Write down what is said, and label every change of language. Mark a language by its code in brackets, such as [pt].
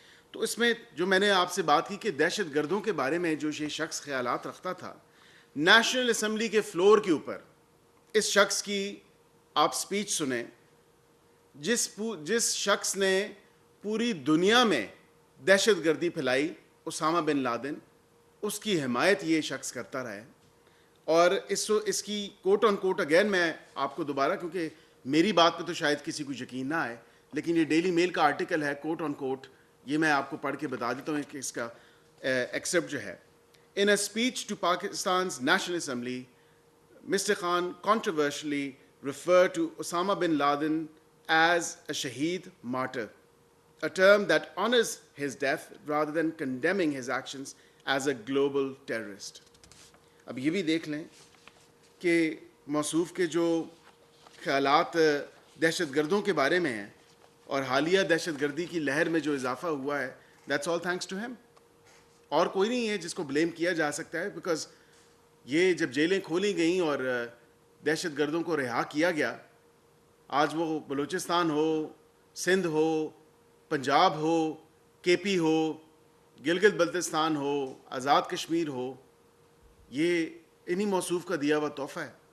[ur] تو اس میں جو میں نے آپ سے بات کی کہ دہشت گردوں کے بارے میں جو یہ شخص خیالات رکھتا تھا, نیشنل اسمبلی کے فلور کے اوپر اس شخص کی آپ سپیچ سنیں, جس شخص نے پوری دنیا میں دہشت گردی پھیلائی, اسامہ بن لادن, اس کی حمایت یہ شخص کرتا رہا ہے. اور اس کی کوٹ آن کوٹ اگین میں آپ کو دوبارہ, کیونکہ میری بات پہ تو شاید کسی کو یقین نہ آئے, لیکن یہ ڈیلی میل کا آرٹیکل ہے کوٹ آن کوٹ, یہ میں آپ کو پڑھ کے بتا دیتا ہوں کہ اس کا ایکسیپٹ جو ہے. [en] In a speech to Pakistan's National Assembly, Mr. Khan controversially referred to Osama bin Laden as a shaheed martyr, a term that honors his death rather than condemning his actions as a global terrorist. [ur] اب یہ بھی دیکھ لیں کہ موصوف کے جو خیالات دہشت گردوں کے بارے میں ہیں اور حالیہ دہشت گردی کی لہر میں جو اضافہ ہوا ہے, [en] that's all thanks to him. [ur] اور کوئی نہیں ہے جس کو بلیم کیا جا سکتا ہے, بیکاز یہ جب جیلیں کھولی گئیں اور دہشت گردوں کو رہا کیا گیا, آج وہ بلوچستان ہو, سندھ ہو, پنجاب ہو, کے پی ہو, گلگت بلتستان ہو, آزاد کشمیر ہو, یہ انہی موصوف کا دیا ہوا تحفہ ہے.